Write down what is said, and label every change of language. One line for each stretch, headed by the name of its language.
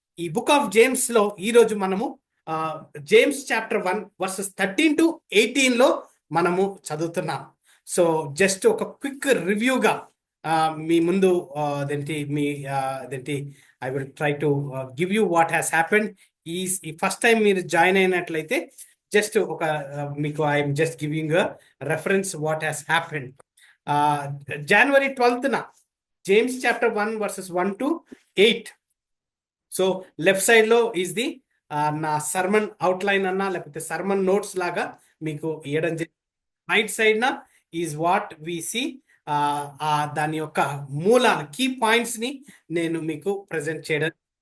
Telugu: ఈ book of జేమ్స్లో ఈరోజు మనము జేమ్స్ చాప్టర్ 1 verses 13 to 18లో మనము చదువుతున్నాం. సో జస్ట్ ఒక క్విక్ రివ్యూగా మీ ముందు అదేంటి మీ అదేంటి
English: I will try to give you what has happened.
Telugu: ఈ ఫస్ట్ టైం మీరు జాయిన్ అయినట్లయితే జస్ట్ ఒక మీకు
English: I'm just giving reference what has happened. January 12th James chapter 1 verses 1 to 8.
Telugu: So left side లో ఈజ్ ది నా sermon outline అన్నా లేకపోతే sermon notes లాగా మీకు ఇవ్వడం జరిగింది. రైట్ సైడ్ నా
English: is what we see,
Telugu: దాని యొక్క మూలాలు కీ పాయింట్స్ ని నేను మీకు ప్రజెంట్ చేయడం.